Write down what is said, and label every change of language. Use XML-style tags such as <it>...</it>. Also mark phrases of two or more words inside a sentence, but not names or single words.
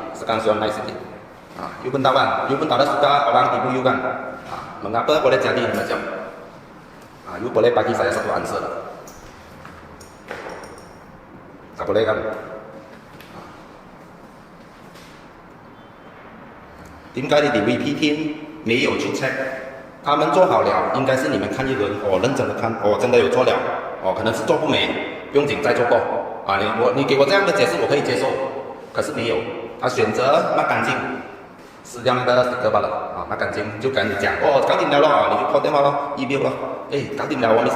<ms>Sekarang sudah naik sedikit. You pun tahu kan, you pun tak ada suka orang tipu you kan. Mengapa boleh jadi macam? You boleh bagi saya 1 answer lah. Tak boleh kan? Tim kali di VP team</ms> <zh>没有去</zh> <ms>check。</ms> <zh>他们做好了，应该是你们看一轮，认真的看，真的有做了，可能是做不美，不用紧，再做过啊。你给我这样的解释，我可以接受，可是没有，他选择抹干净，撕掉那个 sticker 罢了啊，抹干净就跟你讲，搞定了咯，你就 call 电话咯 ，email 咯，搞定了，Mr.</zh>